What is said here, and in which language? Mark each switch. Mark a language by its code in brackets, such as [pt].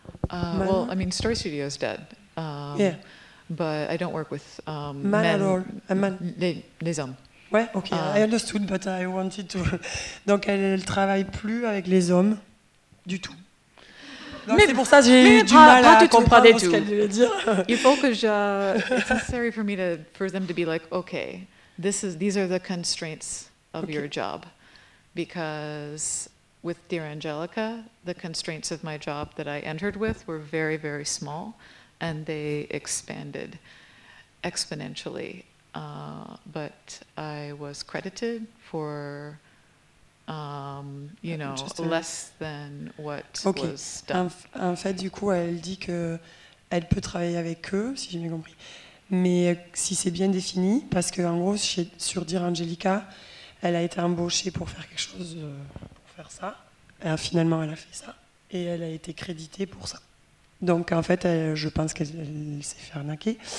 [en] Well, I mean, Story Studio is dead. Yeah. But I don't work with men at all. A man. [fr] Les hommes. [en] Ouais, ok, I understood, but I wanted to. [fr] Donc elle travaille plus avec les hommes du tout. Donc c'est pour ça que j'ai eu du mal à comprendre ce qu'elle voulait dire. Il faut que [en] it's necessary for them to be like, okay, these are the constraints of your job, because with Dear Angelica, the constraints of my job that I entered with were very, very small, and they expanded exponentially. But I was credited for, less than what was done. [fr] En fait, du coup, elle dit que elle peut travailler avec eux, si j'ai bien compris. Mais si c'est bien défini, parce qu'en gros, sur Dear Angelica, elle a été embauchée pour faire quelque chose, pour faire ça. Et finalement, elle a fait ça. Et elle a été créditée pour ça. Donc, en fait, je pense qu'elle s'est fait arnaquer.